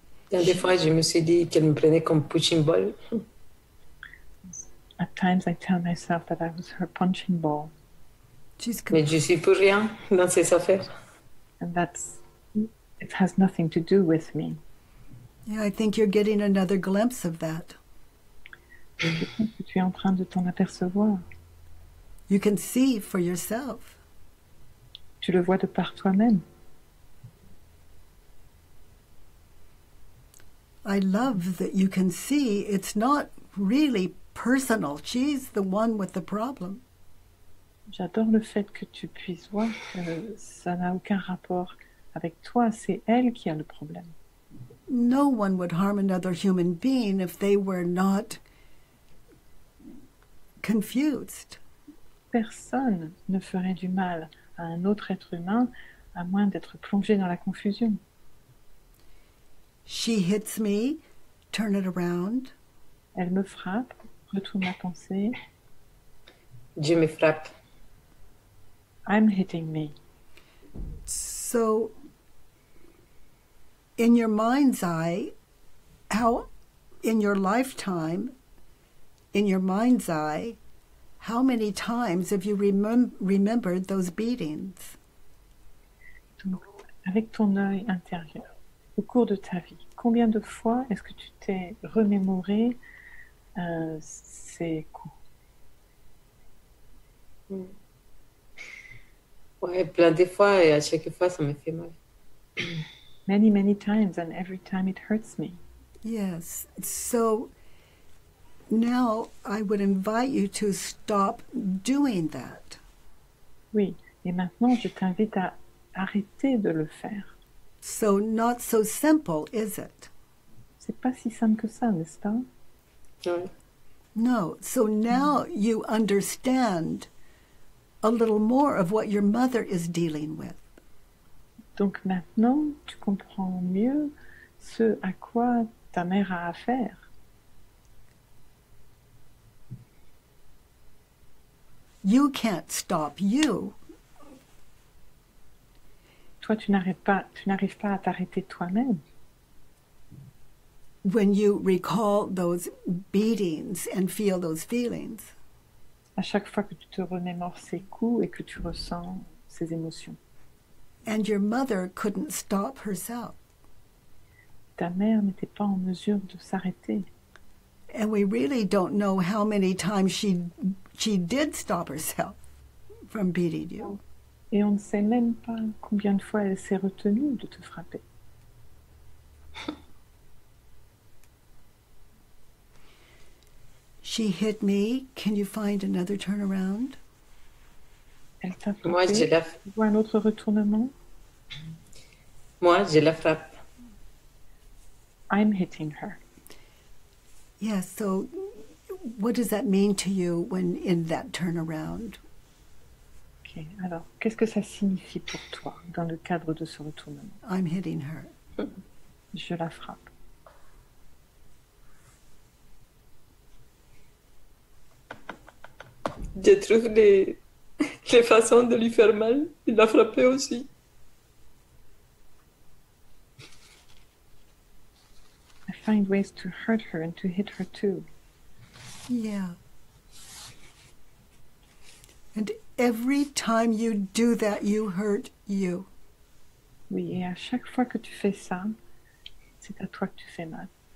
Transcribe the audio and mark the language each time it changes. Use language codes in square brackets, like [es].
[fr] Des fois, je me suis dit qu'elle me prenait comme punching ball. [en] At times I tell myself that I was her punching ball. [fr] Mais je suis pour rien dans ces affaires. [en] And it has nothing to do with me. Yeah, I think you're getting another glimpse of that. [fr] Je pense que tu es en train de t'en apercevoir. [en] You can see for yourself. [fr] Tu le vois de par toi-même. [en] I love that you can see it's not really personal. She's the one with the problem. [fr] J'adore le fait que tu puisses voir que ça n'a aucun rapport avec toi, c'est elle qui a le problème. [en] No one would harm another human being if they were not confused. [fr] Personne ne ferait du mal à un autre être humain à moins d'être plongé dans la confusion. [en] She hits me, turn it around. [fr] Elle me frappe, retourne la pensée. Je me frappe. [en] I'm hitting me. So, in your mind's eye, how, in your lifetime, in your mind's eye, how many times have you remembered those beatings? [fr] Donc, avec ton œil intérieur, au cours de ta vie, combien de fois est-ce que tu t'es remémoré ces coups? Ouais, plein de fois et à chaque fois ça me fait mal. [en] Many, many times, and every time it hurts me. Yes. So now I would invite you to stop doing that. [fr] Oui, et maintenant je t'invite à arrêter de le faire. [en] So not so simple, is it? [fr] C'est pas si simple que ça, n'est-ce pas? Ouais. [en] No. So now you understand a little more of what your mother is dealing with. [fr] Donc maintenant, tu comprends mieux ce à quoi ta mère a affaire. [en] You can't stop you. [fr] Toi, tu n'arrives pas à t'arrêter toi-même. [en] When you recall those beatings and feel those feelings. [fr] À chaque fois que tu te remémores ces coups et que tu ressens ces émotions. [en] And your mother couldn't stop herself. [fr] Ta mère n'était pas en mesure de s'arrêter. [en] And we really don't know how many times she did stop herself. from beating you. [fr] Et on ne sait même pas combien de fois elle s'est retenue de te frapper. [en] She hit me. Can you find another turnaround? [fr] Elle t'a Moi, frappé. Tu vois un autre retournement? Moi, je la frappe. [en] I'm hitting her. Yes, so what does that mean to you when in that turnaround? [fr] Ok, alors, qu'est-ce que ça signifie pour toi dans le cadre de ce retournement? [en] I'm hitting her. [fr] Je la frappe. Je trouve les façons de lui faire mal, il l'a frappé aussi. [en] I find ways to hurt her and to hit her too. Yeah. And every time you do that, you hurt you. [fr] Oui, et à chaque fois que tu fais ça, c'est à toi que tu fais mal.